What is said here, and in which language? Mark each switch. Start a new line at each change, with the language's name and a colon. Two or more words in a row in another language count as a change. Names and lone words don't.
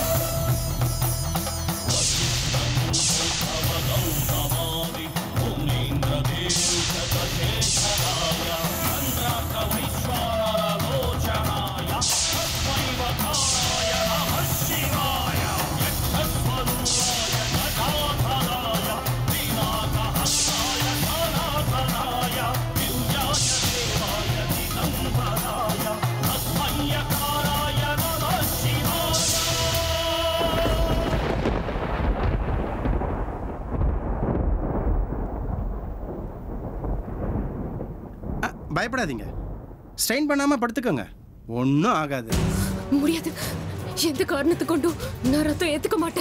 Sanskrit: वसिष्ठगौतमादि मुनीन्द्रदेवशेषराय चन्द्राकवैश्वानरलोचनाय तस्मै वकाराय नमः शिवाय यक्षस्वरूपाय नटाधराय पिनाकहस्ताय सनातनाय दिव्याय देवाय दिगम्बराय तस्मै यकाराय नमः शिवाय
Tamil: பயப்படாதீங்க, ஸ்ட்ரெயின் பண்ணாம படுத்துக்கோங்க, ஒன்றும் ஆகாது. முடியாது. எந்த காரணத்தை கொண்டும் நான் ரத்தம் ஏத்துக்க மாட்டேன்.